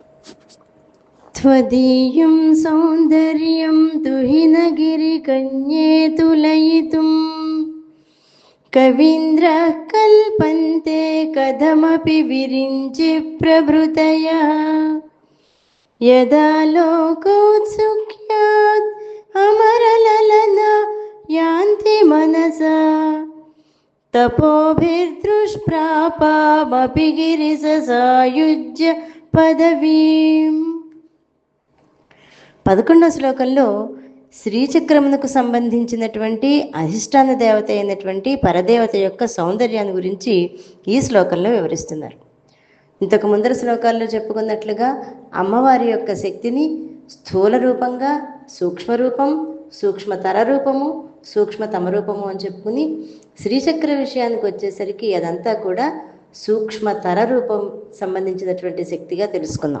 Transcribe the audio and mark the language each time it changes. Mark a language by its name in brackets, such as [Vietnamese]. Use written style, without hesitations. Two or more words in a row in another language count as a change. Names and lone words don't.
[Sanskrit] त्वदीयं सौन्दर्यं दुहिनगिरिकन्ये तुलयितुं कवीन्द्रः कल्पन्ते कथमपि विरिञ्चि प्रभृतयः। यदा लोकोत्सुक्यात् अमरललना यान्ति मनसा तपोभिर्दुष्प्रापामपि गिरिससायुज्य పదవీం. [Telugu] 11వ శ్లోకంలో శ్రీచక్రమునకు సంబంధించినటువంటి అధిష్టాన దేవత అయినటువంటి పరదేవత యొక్క సౌందర్యాన్ని గురించి ఈ శ్లోకంలో వివరిస్తున్నారు. ఇంతకు ముందర శ్లోకాల్లో చెప్పుకున్నట్లుగా అమ్మవారి యొక్క శక్తిని స్థూల రూపంగా, సూక్ష్మరూపం, సూక్ష్మతర రూపము, సూక్ష్మతమ రూపము అని చెప్పుకుని శ్రీచక్ర విషయానికి వచ్చేసరికి అదంతా కూడా సూక్ష్మతర రూపం సంబంధించినటువంటి శక్తిగా తెలుసుకుందాం.